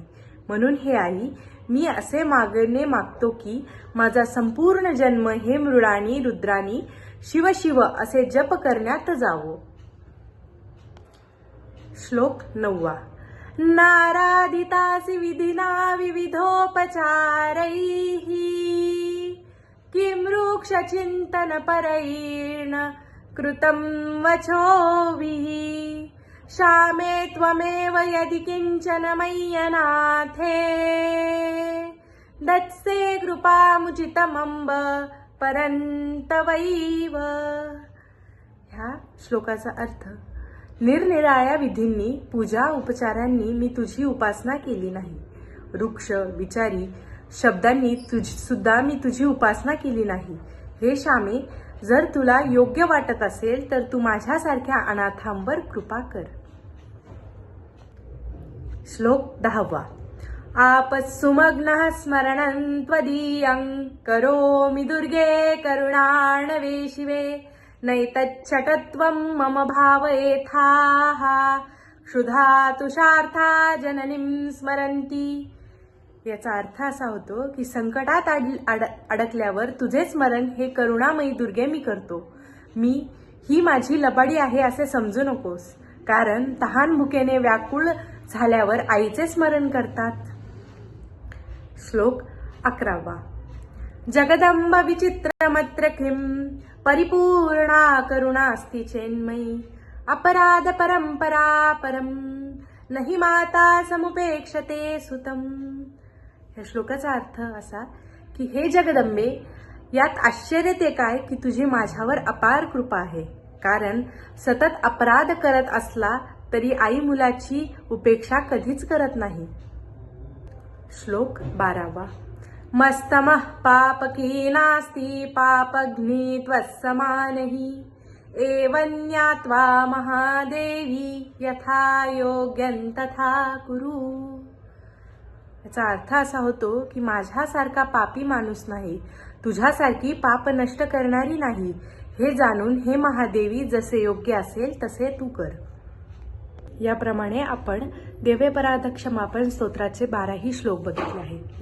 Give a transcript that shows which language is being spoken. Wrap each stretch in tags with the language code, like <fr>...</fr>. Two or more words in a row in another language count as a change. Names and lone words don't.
<mr>म्हणून हे आई, मी असे मागणे मागतो की माझा संपूर्ण जन्म हे मृडानी रुद्रानी शिव शिव असे जप करण्यात जावो. श्लोक 9वा.</mr> <sa>नारादितासि विधिना विविधोपचारैः किं वृक्षचिन्तनपरैर्न कृतं वचोभिः शामे त्वमेव यदि किञ्चन मय्यनाथे दत्से कृपामुचितमम्ब परन्तवैव.</sa> <mr>ह्या श्लोकाचा अर्थ. निरनिराळ्या विधींनी, पूजा उपचारांनी मी तुझी उपासना केली नाही. वृक्ष विचारी शब्दांनी सुद्धा मी तुझी उपासना केली नाही. हे श्यामे, जर तुला योग्य वाटत असेल तर तू माझ्यासारख्या अनाथांवर कृपा कर. श्लोक 10वा.</mr> <sa>आपत्सुमग्नः स्मरणं त्वदीयं करोमि दुर्गे करुणार्णवे शिवे नैतच्छटत्वं मम भावयेथाः क्षुधा तुषार्था जननीं स्मरन्ति.</sa> <mr>याचा अर्थ असा होतो की संकटात अडकल्यावर तुझे स्मरण हे करुणामयी दुर्गे मी करतो. मी ही माझी लबाडी आहे असे समजू नकोस, कारण तहान भुकेने व्याकुळ झाल्यावर आईचे स्मरण करतात. श्लोक 11वा.</mr> <sa>जगदंब विचित्रमत्र किं परिपूर्णा करुणा अस्ति चेन्मयी अपराध परंपरा परम नहि माता समुपेक्षते सुतम.</sa> <mr>या श्लोकाचा अर्थ असा की हे जगदंबे, यात आश्चर्य ते काय की तुझी माझ्यावर अपार कृपा आहे, कारण सतत अपराध करत असला तरी आई मुलाची उपेक्षा कधीच करत नाही. श्लोक 12वा.</mr> <sa>मस्तमः पापकी नास्ति पापग्नि त्वत्समानहि एवं ज्ञात्वा महादेवी यथा योग्यं तथा कुरु.</sa> <mr>याचा अर्थ असा होतो की माझ्यासारखा पापी माणूस नाही, तुझ्यासारखी पाप नष्ट करणारी नाही. हे जाणून हे महादेवी जसे योग्य असेल तसे तू कर. याप्रमाणे आपण देवेपराध क्षमापण स्तोत्राचे 12ही श्लोक बघितले आहेत.</mr>